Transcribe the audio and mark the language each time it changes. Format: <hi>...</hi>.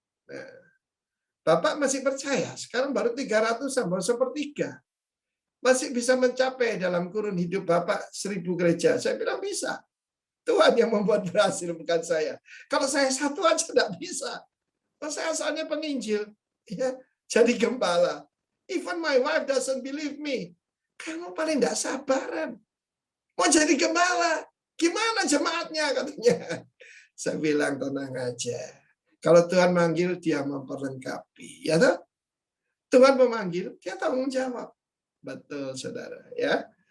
<id>Nah, Bapak masih percaya, sekarang baru 300-an, baru sepertiga. Masih bisa mencapai dalam kurun hidup Bapak 1000 gereja. Saya bilang bisa. Tuhan yang membuat berhasil, bukan saya. Kalau saya satu aja tidak bisa. Saya asalnya penginjil. Ya, jadi gembala.</id> <en>Even my wife doesn't believe me.</en> <id>Kamu paling tidak sabaran. Mau jadi gembala. Gimana jemaatnya, katanya. Saya bilang tenang aja. Kalau Tuhan manggil, dia memperlengkapi. Ya toh? Tuhan memanggil, dia tanggung jawab. Betul, saudara. Ya.</id>